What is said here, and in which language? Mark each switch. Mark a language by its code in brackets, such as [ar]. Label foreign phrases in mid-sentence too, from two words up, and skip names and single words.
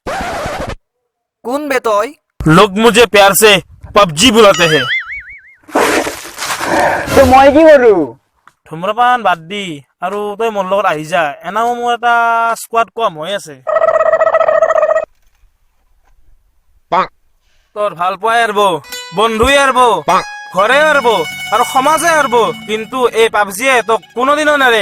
[hi] कौन बे तोय? लोग मुझे प्यार से पबजी बुलाते हैं। [as] तो মই কি কৰো? ধূম্ৰপান বাদ দি আৰু তই মোৰ লগত আহি যা। এনাও মোৰ এটা স্কোৱাড কম হৈ আছে। তোৰ ভাল পোৱাই আৰব, বন্ধুই আৰব, ঘৰে আৰব আৰু সমাজে আৰব, কিন্তু এই পাবজিয়ে তোক কোনোদিনো নেৰে।